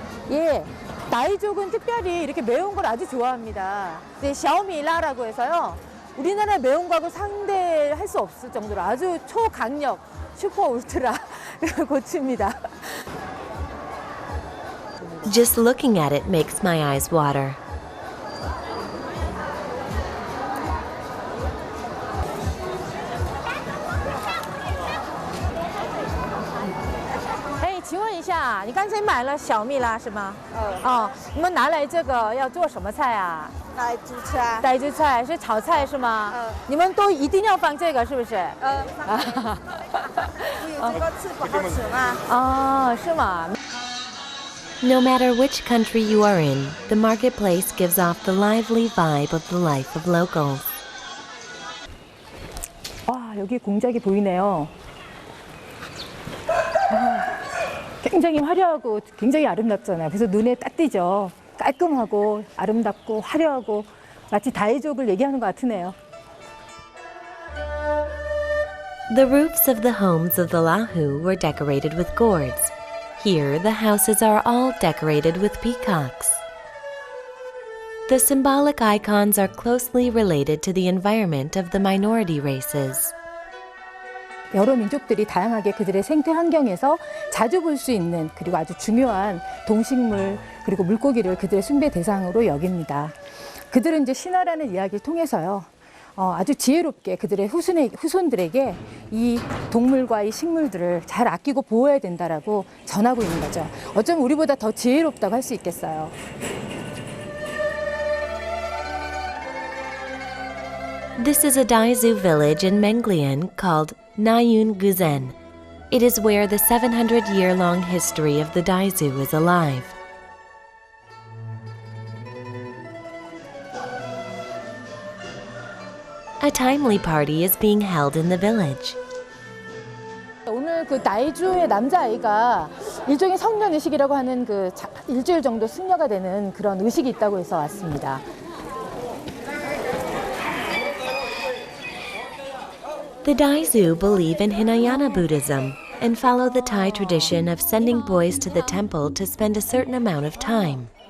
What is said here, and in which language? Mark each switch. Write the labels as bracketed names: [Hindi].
[Korean] 예, 나이족은 특별히 이렇게 매운 걸 아주 좋아합니다. 네, 샤오미라라고 해서요. 우리나라 매운 거하고 상대할 수 없을 정도로 아주 초강력, 슈퍼 울트라 고추입니다. [English] Just looking at it makes my eyes water. [Chinese] Hey, 请问一下，你刚才买了小米辣是吗？你们拿来这个要做什么菜啊？来煮菜，带煮菜是炒菜是吗？你们都一定要放这个是不是？放这个，这个吃不好吃嘛。是吗？ [English] No matter which country you are in, the marketplace gives off the lively vibe of the life of locals. [Korean] 와, 여기 공작이 보이네요. 굉장히 화려하고 굉장히 아름답잖아요. 그래서 눈에 딱 띄죠. 깔끔하고 아름답고 화려하고 마치 다이족을 얘기하는 것 같으네요. [English] The roofs of the homes of the Lahu were decorated with gourds. Here, the houses are all decorated with peacocks. The symbolic icons are closely related to the environment of the minority races. [Korean] 여러 민족들이 다양하게 그들의 생태 환경에서 자주 볼 수 있는 그리고 아주 중요한 동식물 그리고 물고기를 그들의 숭배 대상으로 여깁니다. 그들은 이제 신화라는 이야기를 통해서요. 아주 지혜롭게 그들의 후손들에게 이 동물과 이 식물들을 잘 아끼고 보호해야 된다라고 전하고 있는 거죠. 어쩌면 우리보다 더 지혜롭다고 할 수 있겠어요. [English] This is a Daizu village in Menglian called Nayun Guzen. It is where the 700-year-long history of the Daizu is alive. A timely party is being held in the village. [Korean] 오늘 그 나이주의 남자아이가 일종의 성년 의식이라고 하는 그 일주일 정도 승려가 되는 그런 의식이 있다고 해서 왔습니다. [English] The Daizu believe in Hinayana Buddhism and follow the Thai tradition of sending boys to the temple to spend a certain amount of time.